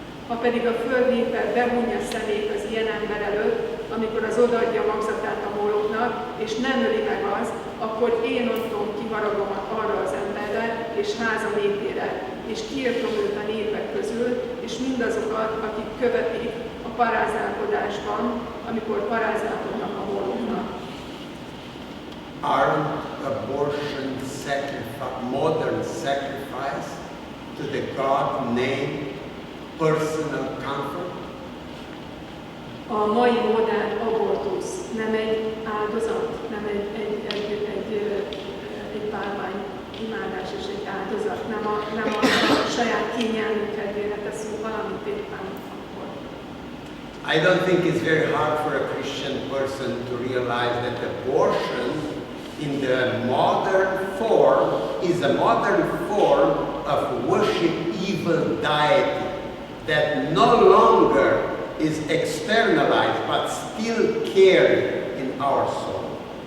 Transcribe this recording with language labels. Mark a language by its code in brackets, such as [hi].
[hu] Ha pedig a föld népe behunja szemét az ilyen ember előtt, amikor az odaadja magzatát a móloknak, és nem öli meg az, akkor én ontom ki haragomat arra az emberre, és háza népére, és kiirtom őt a népek közül, és mindazokat, akik követik a parázálkodásban, amikor parázálkodnak a móloknak. [en] Aren't abortion modern sacrifice to the God name personal comfort? [hu] A mai modern abortusz nem egy áldozat, nem egy bálvány imádás és egy áldozat, nem a saját kényelmünk kedvére teszünk valamit éppen akkor. [en] I don't think it's very hard for a Christian person to realize that abortion in the modern form is a modern form of worship evil deity that no longer is externalized but still carried in our soul.